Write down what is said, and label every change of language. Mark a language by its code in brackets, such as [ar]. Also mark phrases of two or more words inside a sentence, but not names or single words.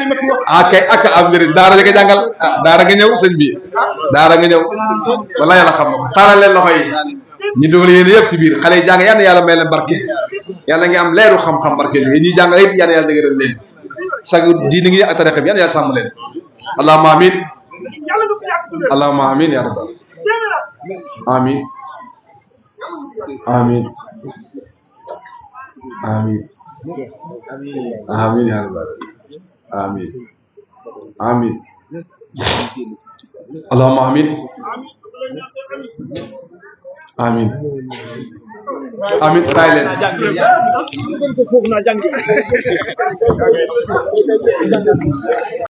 [wo] kay ak am njëriñ daara nga jàngal daara nga ñëw sëñ bi daara nga ñëw wala yàlla xam na ko taalal leen loxo yi ñu dugal yéen yëpp ci biir xale yi jàng yal na yàlla may leen barke yàlla nga am leeru xam-xam barke yooyu ñuy jàng it yal na yàlla dëgëral leen sagu diine ngi ak tariqa bi yal na yàlla sàmm leen [ar] اللهم آمين اللهم آمين يا رب آمين آمين آمين آمين يا رب آمين آمين اللهم آمين آمين آمين [wo] kaay leen